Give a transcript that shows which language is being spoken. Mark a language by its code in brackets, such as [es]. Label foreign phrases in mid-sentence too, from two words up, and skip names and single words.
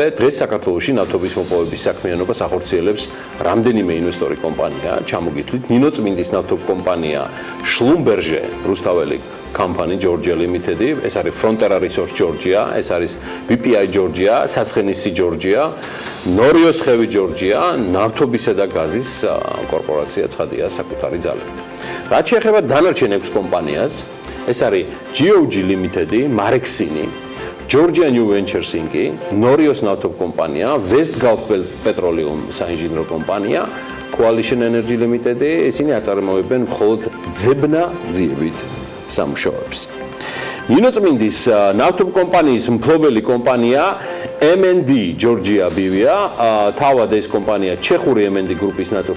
[ka] დღეს საქართველოში ნავთობის მოპოვების საქმიანობას ახორციელებს რამდენიმე ინვესტორი კომპანია, ჩამოგითვლით ნინოწმინდის ნავთობკომპანია შლუმბერჟე რუსთაველი company Georgia Limited, ეს არის Frontera Resource Georgia, ეს არის BPI Georgia, საცხენისი Georgia, Norios ხევი Georgia, ნავთობისა და გაზის კორპორაცია ცხადია საკუთარი ძალებით. რაც შეეხება დანარჩენ 6 კომპანიას, ეს არის GOG Limited, Marexini, Georgia New Ventures Inc, Norios ნავთობკომპანია, West Gulf Petroleum საინჟინრო კომპანია, Coalition Energy Limited, ისინი აწარმოებენ მხოლოდ ძებნაძიებით სამუშაოებს. ნინოწმინდის ნავთობკომპანიის მფლობელი კომპანია MND Georgia BV-ა, თავად ეს კომპანია ჩეხური MND გრუპის ნაწილს